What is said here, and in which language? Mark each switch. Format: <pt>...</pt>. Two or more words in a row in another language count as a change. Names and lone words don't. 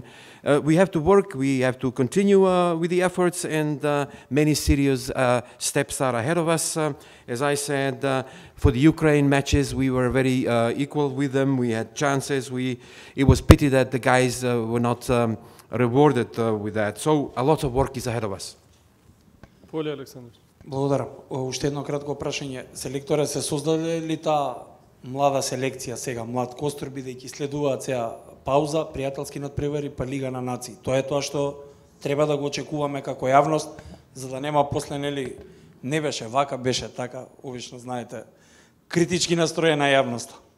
<en>We have to work, we have to continue with the efforts, and many serious steps are ahead of us. As I said, for the Ukraine matches, we were very equal with them. We had chances. It was pity that the guys were not rewarded with that. So a lot of work is ahead of us.</en> <mk>Поле Александр. Благодарам. Уште едно кратко прашање. Селекторе се создаде ли таа млада селекција сега, млад костур, бидејќи следуваат сега пауза, пријателски надпревари, па Лига на нации? Тоа е тоа што треба да го очекуваме како јавност, за да нема после, нели, не беше вака, беше така, обично знаете, критички настроена јавноста.</mk>